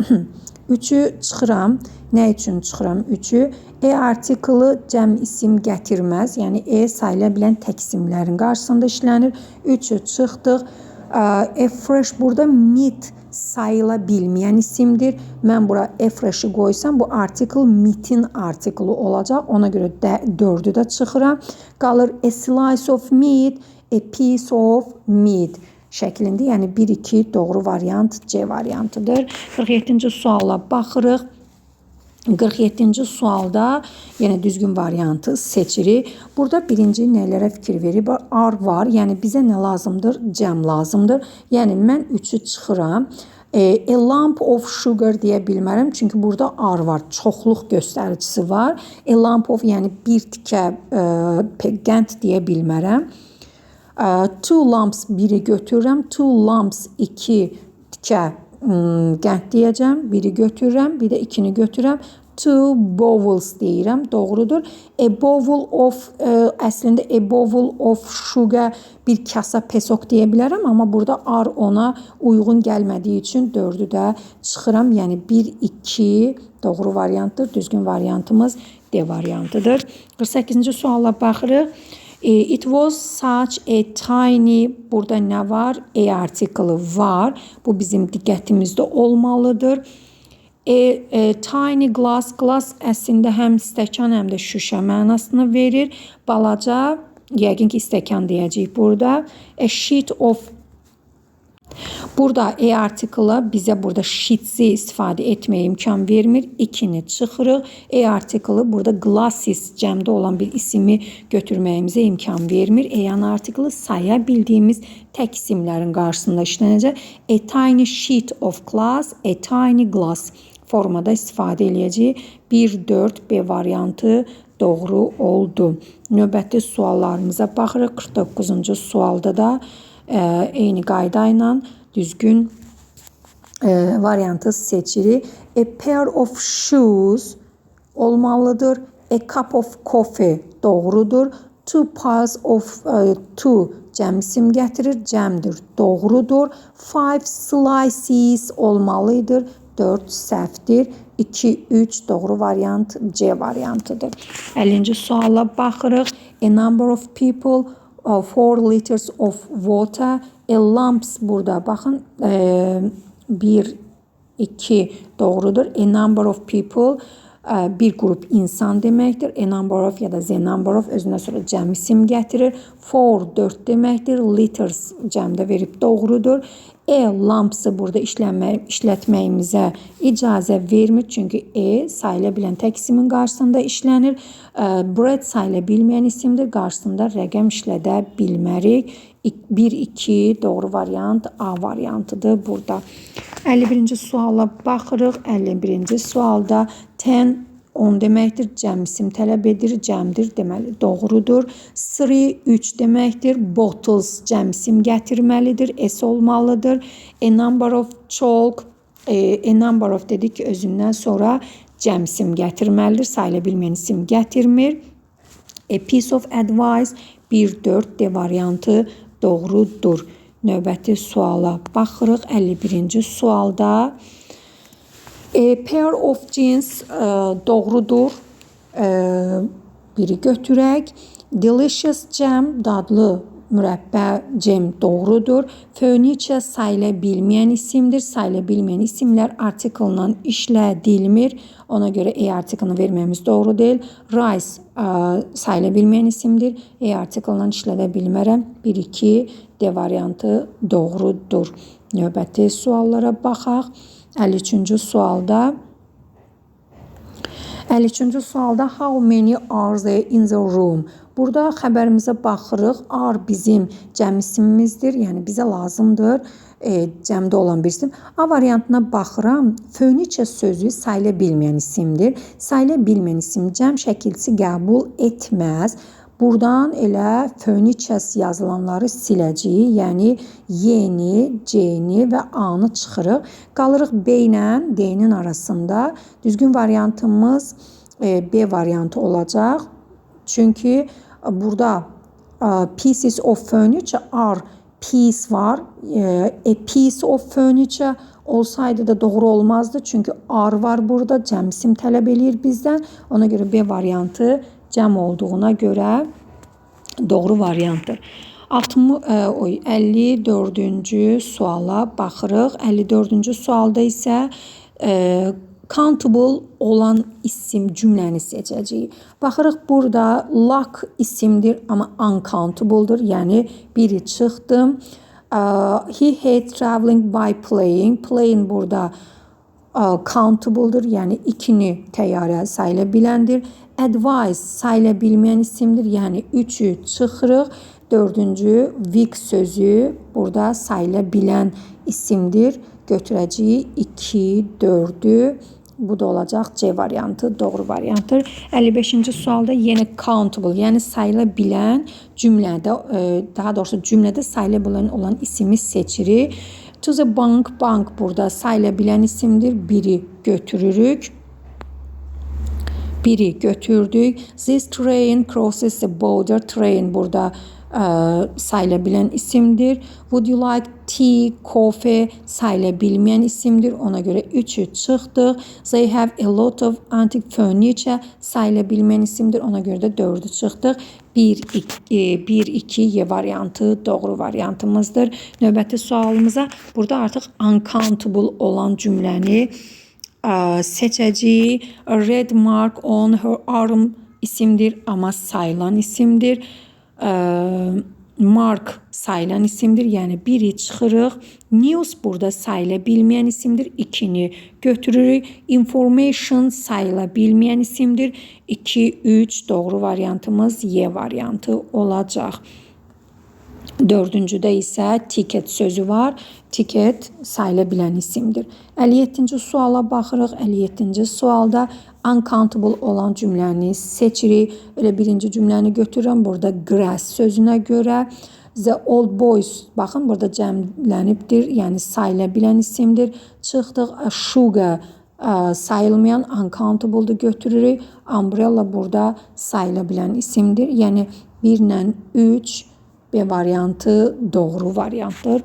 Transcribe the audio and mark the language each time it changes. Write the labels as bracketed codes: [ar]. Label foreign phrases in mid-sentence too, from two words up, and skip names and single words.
[az] 3'ü çıxıram. Nə üçün çıxıram 3'ü? Artiklı cəm isim gətirməz. Yəni sayıla bilən tək isimlərin qarşısında işlənir. 3'ü çıxdıq. [en] A fresh [az] burada meat sayıla bilməyən isimdir. Mən bura [en] a fresh'i [az] qoysam bu article meat-in artiklı olacaq. Ona görə 4'ü də çıxıram. [en] Qalır a slice of meat, a piece of meat şəklində. [az] Yəni 1-2 doğru variant C variantıdır. 47-ci suala baxırıq. 47-ci sualda yenə düzgün variantı seçirik. Burada birinci nələrə fikir verib? R var. Yəni bizə nə lazımdır? Cəm lazımdır. Yəni mən 3'ü çıxıram. [en] A lump of sugar [az] deyə bilmərəm. Çünki burada R var. Çoxluq göstəricisi var. [en] A lump of [az] yəni bir tikə qənd deyə bilmərəm. [en] Two lumps [az] biri götürürəm. [en] Two lumps [az] 2 tikə qənd deyəcəm. Biri götürürəm. Bir də 2'ni götürürəm. [en] Two bowls [az] deyirəm. Doğrudur. [en] A bowl of [az] əslində [en] a bowl of sugar [az] bir kasa pesok deyə bilərəm. Amma burada R ona uyğun gəlmədiyi üçün 4'ü də çıxıram. Yəni 1-2 doğru variantdır. Düzgün variantımız D variantıdır. 48-ci suala baxırıq. [en] It was such a tiny, [az] burada nə var? A artiklı var. Bu bizim diqqətimizdə olmalıdır. [en] A tiny glass, [az] glass əslində həm stəkan, həm də şüşə mənasını verir. Balaca, yəqin ki stəkan deyəcəyik burada. [en] A sheet of, [az] burada A artiklı bizə burada sheets'i istifadə etməyə imkan vermir. 2'ni çıxırıq. A artiklı burada glasses cəmdə olan bir ismi götürməyimizə imkan vermir. A artiklı saya bildiyimiz tək isimlərin qarşısında işlənəcək. [en] A tiny sheet of glass, a tiny glass [az] formada istifadə eləyəcəyik. 1-4 B variantı doğru oldu. Növbəti suallarımıza baxırıq. 49-cu sualda da eyni qayda ilə düzgün variantı seçirik. [en] A pair of shoes olmalıdır. A cup of coffee doğrudur. Two piles of two [az] cəm isim gətirir. Cəmdir. Doğrudur. [en] Five slices olmalıdır. [az] 4 səhvdir. 2-3 doğru variant C variantıdır. 50-ci suala baxırıq. [en] A number of people, 4 liters of water. A lumps [az] burada baxın 1-2 doğrudur. [en] A number of people [az] bir qrup insan deməkdir. [en] A number of [az] ya da [en] the number of [az] özündən sonra cəm isim gətirir. 4 deməkdir. Liters cəmdə verib doğrudur. Lumps'ı burada işlətməyimizə icazə vermir. Çünki sayıla bilən tək isimin qarşısında işlənir. Bread sayıla bilməyən isimdir. Qarşısında rəqəm işlədə bilmərik. 1-2 doğru variant A variantıdır burada. 51-ci suala baxırıq. 51-ci sualda 10 deməkdir. Cəm isim tələb edir. Cəmdir. Deməli doğrudur. 3 deməkdir. Bottles cəm isim gətirməlidir. S olmalıdır. [en] A number of chalk. A number of [az] dedik ki özündən sonra cəm isim gətirməlidir. Sayıla bilməyən isim gətirmir. [en] A piece of advice 1-4 [az] D variantı doğrudur. Növbəti suala baxırıq. 51-ci sualda [en] a pair of jeans [az] doğrudur. Biri götürək. Delicious cəm, dadlı mürəbbə cəm doğrudur. Furniture sayıla bilməyən isimdir. Sayıla bilməyən isimlər artiklla işlədilmir. Ona görə A artiklını verməyimiz doğru deyil. Rice sayıla bilməyən isimdir. A artiklla işlədə bilmərəm. 1-2 D variantı doğrudur. Növbəti suallara baxaq. [en] 53-cü sualda how many are there in the room? [az] Burada xəbərimizə baxırıq. Are bizim cəm isimimizdir. Yəni bizə lazımdır cəmdə olan bir isim. A variantına baxıram. Furniture sözü sayıla bilməyən isimdir. Sayıla bilməyən isim cəm şəkilçisi qəbul etməz. Buradan elə furniture yazılanları siləcəyik. Yəni Y-ni, C-ni və A-nı çıxırıq. Qalırıq B ilə D-nin arasında. Düzgün variantımız B variantı olacaq. Çünki burada [en] pieces of furniture are piece var. A piece of furniture [az] olsaydı da doğru olmazdı. Çünki are var burada. Cəm isim tələb eləyir bizdən. Ona görə B variantı cəm olduğuna görə doğru variantdır. 54-cü suala baxırıq. 54-cü sualda isə countable olan isim cümləni seçəcəyik. Baxırıq, burada luck isimdir, amma uncountable'dır. Yəni, biri çıxdı. [en] He hates traveling by plane. [az] Plane burada countable'dır. Yəni, ikini təyyarə sayıla biləndir. Advice sayıla bilməyən isimdir. Yəni, üçü çıxırıq. Dördüncü week sözü burada sayıla bilən isimdir. Götürəcəyik 2, 4'ü. Bu da olacaq C variantı, doğru variantdır. 55-ci sualda yenə countable, yəni sayıla bilən cümlədə, daha doğrusu cümlədə sayıla bilən olan ismi seçirik. [en] To the bank, [az] bank burada sayıla bilən isimdir. Biri götürürük. Biri götürdük. [en] This train crosses the border. [az] Train burada sayıla bilən isimdir. [en] Would you like tea, coffee [az] sayıla bilməyən isimdir. Ona görə 3'ü çıxdıq. [en] They have a lot of antique furniture [az] sayıla bilməyən isimdir. Ona görə də 4'ü çıxdıq. 1-2 Y variantı doğru variantımızdır. Növbəti sualımıza burada artıq uncountable olan cümləni seçəcəyik. [en] A red mark on her arm [az] isimdir, amma sayılan isimdir. Mark sayılan isimdir, yəni biri çıxırıq. News burada sayıla bilməyən isimdir, 2'ni götürürük. Information sayıla bilməyən isimdir, 2, 3 doğru variantımız Y variantı olacaq. Dördüncüdə isə ticket sözü var. Ticket sayıla bilən isimdir. 57-ci suala baxırıq. 57-ci sualda uncountable olan cümləni seçirik. Öyle birinci cümləni götürürəm. Burada grass sözünə görə [en] the old boys, [az] baxın burada cəmlənibdir. Yəni sayıla bilən isimdir. Çıxdıq. Sugar sayılmayan uncountable'dır, götürürük. Umbrella burada sayıla bilən isimdir. Yəni 1 ilə 3 B variantı doğru variantdır.